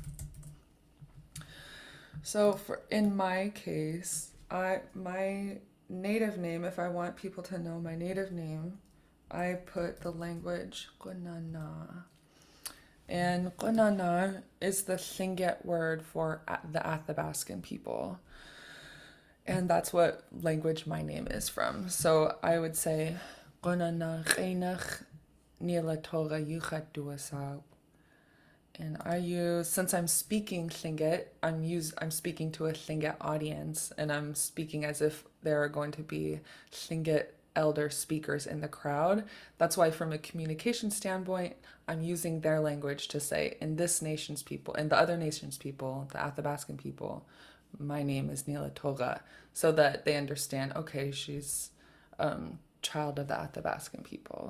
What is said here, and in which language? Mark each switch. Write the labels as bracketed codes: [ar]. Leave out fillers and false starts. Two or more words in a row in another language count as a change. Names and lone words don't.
[en] So in my case, my native name, if I want people to know my native name, I put the language Gunana. And Gunana is the Lingít word for the Athabascan people. And that's what language my name is from. So I would say [tli] Gunana ʼéináx duwasáakw. [en] And I use, since I'm speaking Lingít, I'm speaking to a Lingít audience, and I'm speaking as if there are going to be Lingít elder speakers in the crowd. That's why from a communication standpoint, I'm using their language to say, in this nation's people, in the other nation's people, the Athabascan people, my name is Nila, so that they understand, okay, she's child of the Athabascan people.